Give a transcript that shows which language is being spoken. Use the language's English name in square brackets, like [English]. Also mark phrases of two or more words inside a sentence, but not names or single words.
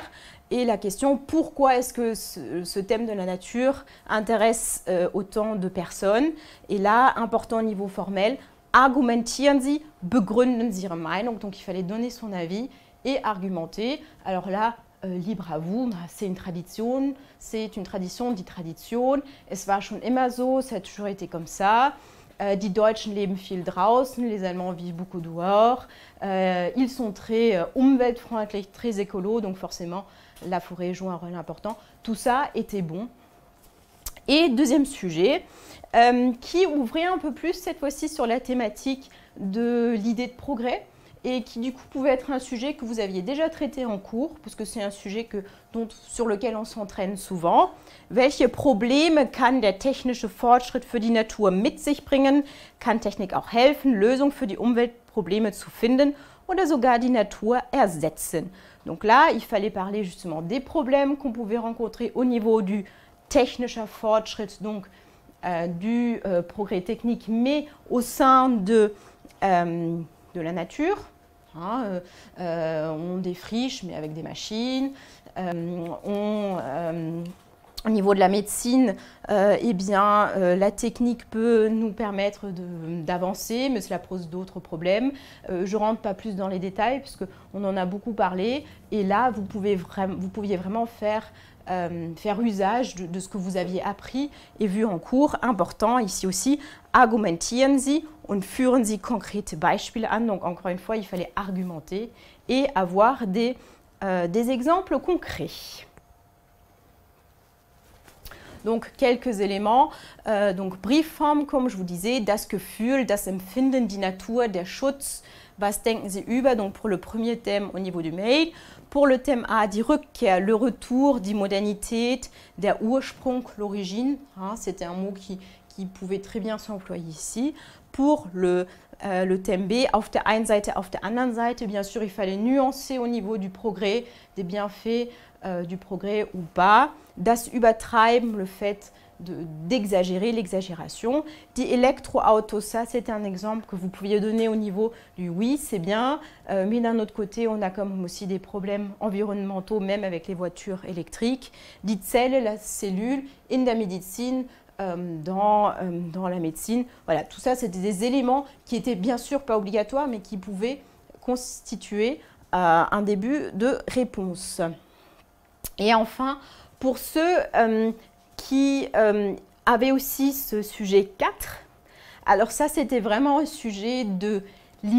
[French] Et la question, pourquoi est-ce que ce thème de la nature intéresse autant de personnes? Et là, important au niveau formel, [German] argumentieren Sie, begründen Sie Ihre Meinung. [French] Donc il fallait donner son avis et argumenter. Alors là, libre à vous, c'est une tradition, [German] die Tradition. Es war schon immer so, [French] ça a toujours été comme ça. [German] Die Deutschen leben viel draußen, [French] les Allemands vivent beaucoup dehors. Ils sont très umweltfreundlich, très écolo, donc forcément la forêt joue un rôle important. Tout ça était bon. Et deuxième sujet, qui ouvrait un peu plus cette fois-ci sur la thématique de l'idée de progrès, et qui du coup pouvait être un sujet que vous aviez déjà traité en cours, parce que c'est un sujet sur lequel on s'entraîne souvent. [German] Welche Probleme kann der technische Fortschritt für die Natur mit sich bringen? Kann Technik auch helfen, Lösungen für die Umweltprobleme zu finden oder sogar die Natur ersetzen? [French] Donc là, il fallait parler justement des problèmes qu'on pouvait rencontrer au niveau du [German] technischer Fortschritt, [French] donc du progrès technique, mais au sein de la nature. On défriche, mais avec des machines. Au niveau de la médecine, eh bien, la technique peut nous permettre d'avancer, mais cela pose d'autres problèmes. Je ne rentre pas plus dans les détails, puisqu'on en a beaucoup parlé. Et là, vous pouviez vraiment faire usage de ce que vous aviez appris et vu en cours. Important ici aussi, [German] argumentieren Sie und führen Sie konkrete Beispiele an. [French] Donc encore une fois, il fallait argumenter et avoir des exemples concrets. Donc quelques éléments, donc Briefform, comme je vous disais, [German] das Gefühl, das Empfinden, die Natur, der Schutz, was denken Sie über, [French] donc pour le premier thème au niveau du mail. Pour le thème A, [German] die Rückkehr, [French] le retour, [German] die Modernität, der Ursprung, [French] l'origine, c'était un mot qui pouvait très bien s'employer ici. Pour le thème B, [German] auf der einen Seite, auf der anderen Seite, [French] bien sûr, il fallait nuancer au niveau du progrès, des bienfaits du progrès ou pas. [German] Das Übertreiben, [French] le fait d'exagérer, l'exagération. [German] Die Elektroautos, [French] ça c'est un exemple que vous pouviez donner au niveau du oui, c'est bien, mais d'un autre côté, on a comme aussi des problèmes environnementaux, même avec les voitures électriques. [German] Die Zelle, [French] la cellule, [German] in der Medizin, [French] dans la médecine. Voilà, tout ça, c'était des éléments qui étaient bien sûr pas obligatoires, mais qui pouvaient constituer un début de réponse. Et enfin, pour ceux qui avaient aussi ce sujet 4, alors ça, c'était vraiment un sujet de littéraire.